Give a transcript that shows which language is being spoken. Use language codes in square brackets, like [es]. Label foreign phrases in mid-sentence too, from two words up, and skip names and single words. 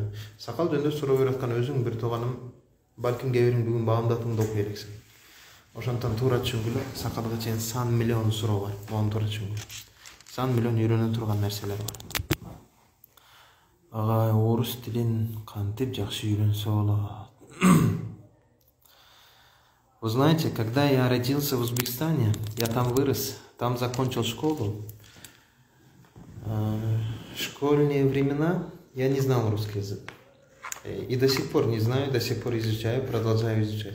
[ky] Сакал жөнүндө суроо берип аткан өзүң бир тууганым, балким кээ бириң бүгүн баамдатыңды окуй элексиң. Ошондон туура түшүнгүлө, сакалга чейин сан миллион суроо бар. Мону туура түшүнгүлө. Сан миллион үйрөнө турган нерселер бар. Агай, орус тилин кантип жакшы үйрөнсө болот? [ru] Вы знаете, когда я родился в Узбекистане, я там вырос, там закончил школу. В школьные времена я не знал русский язык. И до сих пор не знаю, до сих пор изучаю, продолжаю изучать.